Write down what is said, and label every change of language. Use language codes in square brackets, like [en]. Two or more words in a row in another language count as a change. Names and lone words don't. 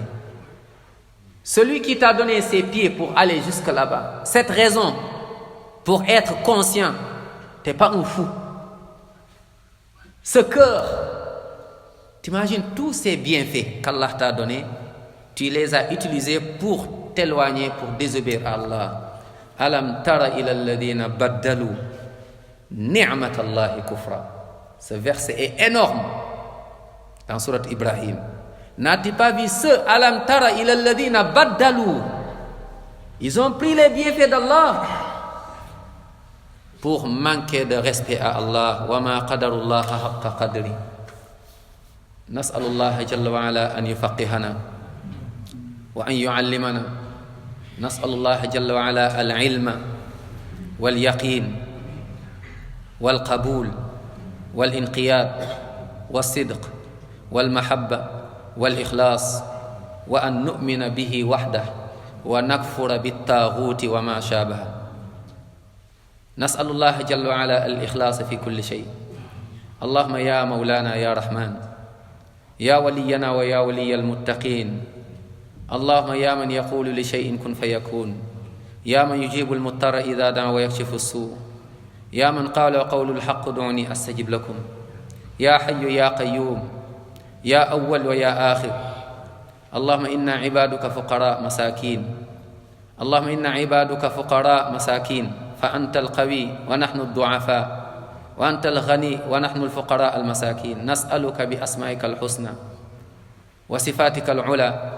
[fr] Celui qui t'a donné ses pieds pour aller jusque là-bas. Cette raison pour être conscient. T'es pas un fou. Ce cœur. T'imagines tous ces bienfaits qu'Allah t'a donnés. Tu les as utilisés pour t'éloigner, pour désobéir à Allah. [ar] ألم تر إلى الذين بدلوا نعمة الله كفرا. [fr] Ce verset est énorme dans Surat Ibrahim. N'as-tu pas vu ceux [ar] ألم تر إلى الذين بدلوا? [fr] Ils ont pris les bienfaits d'Allah pour manquer de respect à Allah. [ar] وما قدروا الله حق قدره نسأل الله جل وعلا أن يفقهنا وأن يعلمنا. نسأل الله جل وعلا العلم واليقين والقبول والانقياد والصدق والمحبة والإخلاص وأن نؤمن به وحده ونكفر بالطاغوت وما شابه. نسأل الله جل وعلا الإخلاص في كل شيء. اللهم يا مولانا يا رحمن يا ولينا ويا ولي المتقين. اللهم يا من يقول لشيء كن فيكون يا من يجيب المضطر إذا دعا ويكشف السوء يا من قال وقول الحق دعوني أستجب لكم يا حي يا قيوم يا أول ويا آخر اللهم إنا عبادك فقراء مساكين اللهم إنا عبادك فقراء مساكين فأنت القوي ونحن الضعفاء وأنت الغني ونحن الفقراء المساكين نسألك بأسمائك الحسنى وصفاتك العلى